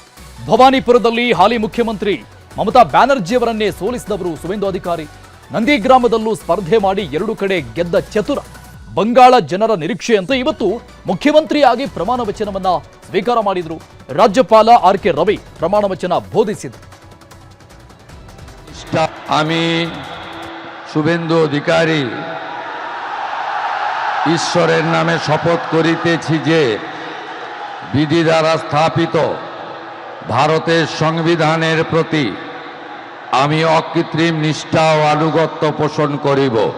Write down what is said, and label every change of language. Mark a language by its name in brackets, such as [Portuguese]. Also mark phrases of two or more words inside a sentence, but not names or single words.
[Kannada] ಭವಾನಿಪುರದಲ್ಲಿ ಹಾಲಿ ಮುಖ್ಯಮಂತ್ರಿ ಮಮತಾ ಬ್ಯಾನರ್ಜಿಯವರನ್ನೇ ಸೋಲಿಸಿದವರು ಸುವೇಂದು ಅಧಿಕಾರಿ. ನಂದಿಗ್ರಾಮದಲ್ಲೂ ಸ್ಪರ್ಧೆ ಮಾಡಿ 2 ಕಡೆ ಗೆದ್ದ ಚತುರ. ಬಂಗಾಳ ಜನರ ನಿರೀಕ್ಷೆಯಂತೆ ಇವತ್ತು ಮುಖ್ಯಮಂತ್ರಿಯಾಗಿ ಪ್ರಮಾಣ ವಚನವನ್ನ ಸ್ವೀಕಾರ ಮಾಡಿದ್ರು. ರಾಜ್ಯಪಾಲ ಆರ್.ಕೆ. ರವಿ ಪ್ರಮಾಣ ವಚನ ಬೋಧಿಸಿದರು. [Bangla] আমি শুভেন্দু অধিকারী ঈশ্বরের নামে শপথ করিতেছি যে বিধি দ্বারা স্থাপিত ভারতের সংবিধানের প্রতি আমি অকৃত্রিম নিষ্ঠা ও আনুগত্য পোষণ করিব।